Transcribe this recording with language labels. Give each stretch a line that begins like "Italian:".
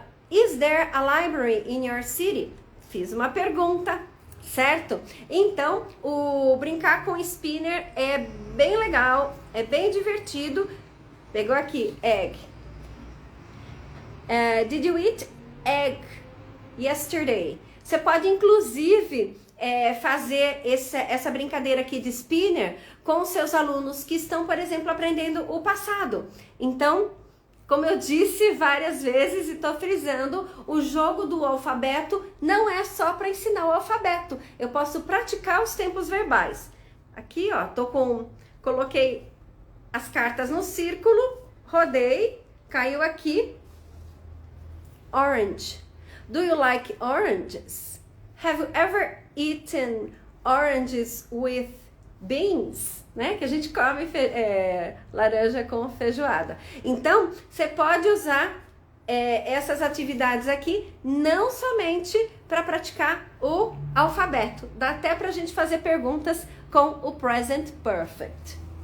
English: Is there a library in your city?
Portuguese: Fiz uma pergunta, certo? Então, o brincar com spinner é bem legal, é bem divertido. Pegou aqui, egg.
English: Did you eat egg yesterday?
Portuguese: Você pode, inclusive, fazer essa brincadeira aqui de spinner com os seus alunos que estão, por exemplo, aprendendo o passado. Então, como eu disse várias vezes e estou frisando, o jogo do alfabeto não é só para ensinar o alfabeto. Eu posso praticar os tempos verbais. Aqui, ó, coloquei as cartas no círculo, rodei, caiu aqui.
English: Orange. Do you like oranges? Have you ever eaten oranges with beans?
Portuguese: Né? Que a gente come laranja com feijoada. Então, você pode usar essas atividades aqui não somente para praticar o alfabeto. Dá até para a gente fazer perguntas com o present perfect.